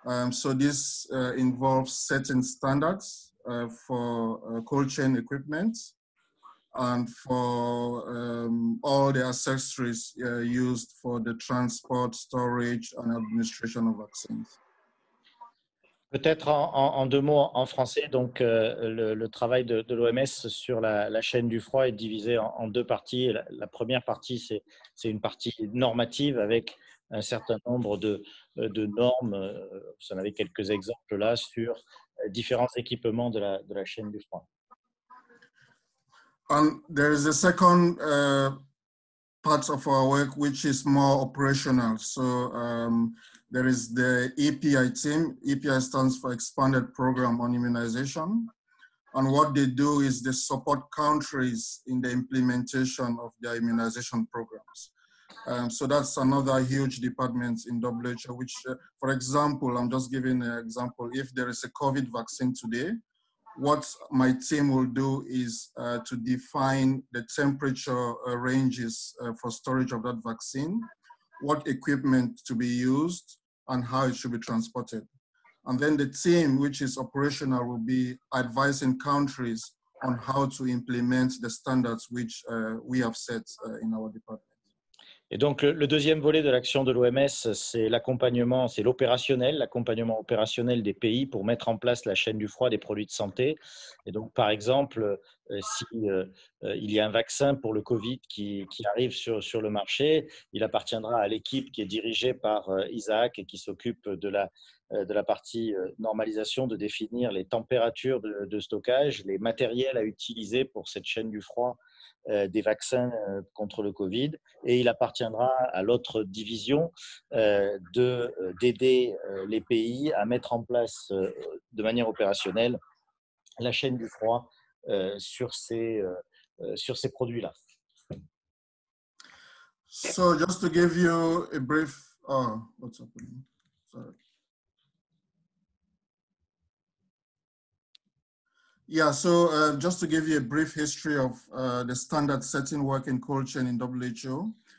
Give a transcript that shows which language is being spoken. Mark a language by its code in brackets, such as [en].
[en] So this involves setting standards for cold chain equipment and for all the accessories used for the transport, storage, and administration of vaccines. [fr] Peut-être en deux mots en français, donc le travail de l'OMS sur la chaîne du froid est divisé en deux parties. La première partie, c'est une partie normative avec un certain nombre de normes. Vous en avez quelques exemples là sur différents équipements de la chaîne du froid. [en] And there is a second part of our work which is more operational. So there is the EPI team. EPI stands for Expanded Program on Immunization. And what they do is they support countries in the implementation of their immunization programs. So that's another huge department in WHO, which, for example, I'm just giving an example. If there is a COVID vaccine today, what my team will do is to define the temperature ranges for storage of that vaccine, what equipment to be used, and how it should be transported. And then the team, which is operational, will be advising countries on how to implement the standards which we have set in our department. [fr] Et donc, le deuxième volet de l'action de l'OMS, c'est l'accompagnement, c'est l'accompagnement opérationnel des pays pour mettre en place la chaîne du froid des produits de santé. Et donc, par exemple, si il y a un vaccin pour le Covid qui arrive sur le marché, il appartiendra à l'équipe qui est dirigée par Isaac et qui s'occupe de la partie normalisation, de définir les températures de stockage, les matériels à utiliser pour cette chaîne du froid des vaccins contre le Covid, et il appartiendra à l'autre division d'aider les pays à mettre en place de manière opérationnelle la chaîne du froid sur ces produits-là. [en] So just to give you a brief, what's happening? Sorry. Yeah, so just to give you a brief history of the standard setting work in cold chain in WHO.